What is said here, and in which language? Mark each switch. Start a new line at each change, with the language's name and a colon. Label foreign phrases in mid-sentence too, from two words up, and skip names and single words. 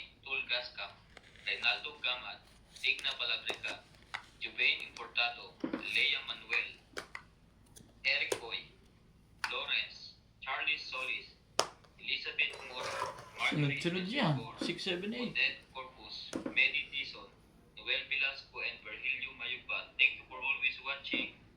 Filipino: Tulgascam, Reynaldo Gamat, Digna Balagreca, Juvain Importado, Lea Manuel, Eric Boy, Lawrence, Charlie Solis, Elizabeth Mora, Marjorie Sunod-sunod yan. Sensibor, 6, 7, 8.
English: Odette Corpus, Medi Dizon, Noel Velasco, and Virgilio Mayugba. Thank you for always watching.